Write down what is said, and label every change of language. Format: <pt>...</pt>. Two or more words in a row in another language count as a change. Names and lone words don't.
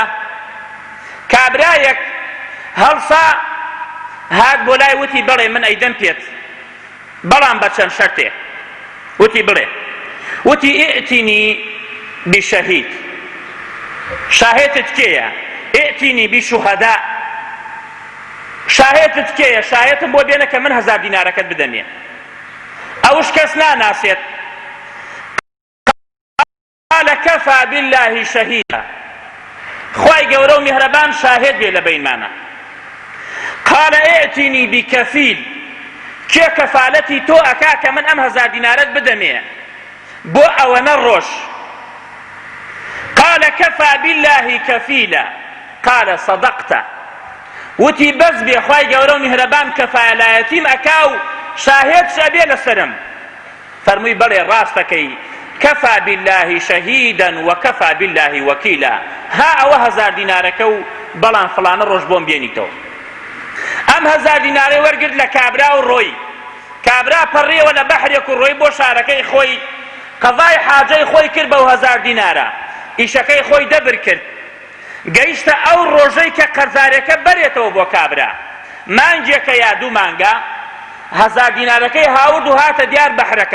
<ckb>کابرایەک هەڵسا هات بۆ لای وتی بڵێ من ئەیدەم پێت بەڵام بە چەند شەرتێ وتی بڵێ وتی</ckb> <ar>ئێتینی بشەهید</ar> <ckb>شاهێتت کێیە</ckb> <ar>ئێتینی بشوهەدا</ar> <ckb>شاهێتت کێیە شاهێتم بۆ بێنە کە من 1000 دینارەکەت بدەمێ. ئەوش کەس ناناسێت</ckb> <ar>قال كفى بالله شهيدا</ar> <ckb>خوای گەورە و میهرەبان شاهد بێ لە بەینمانە.</ckb> <ar>قال ائتني بكفيل</ar> <ckb>کێ کەفالەتی تۆ ئەکا کە من ئەم 1000 دینارەت بدەمێ بۆ ئەوەنە ڕۆژ.</ckb> <ar>قال كفى بالله كفيلا قال صدقت</ar> <ckb>وتی بەس بێ خوای گەورە و میهرەبان کەفالایەتیم ئەکا و شاهد شەبێ لەسەرم. فەرمووی بەڵێ ڕاستەکەی</ckb> <ar>كفى بالله شهيدا وكفى بالله وكيلا</ar> <ckb>ها ئەوە 1000 دینارەکە و بەڵام فڵانە ڕۆژ بۆم بێنیتەوە. ئەم 1000 دینارەی وەرگرت لە کابرا و ڕۆی. کابرا پەڕێەوە لە بەحرێک و ڕۆی بۆ شارەکەی خۆی، قەزای حاجەی خۆی کرد بەو 1000 دینارە، ئیشەکەی خۆی دەبر کرد. گەیشتە ئەو ڕۆژەی کە قەرزارەکە بەرێتەوە بۆ کابرا، مانگێکە یا 2 مانگە، 1000 دینارەکەی هاورد و هاتە دیار بەحرەکە.</ckb>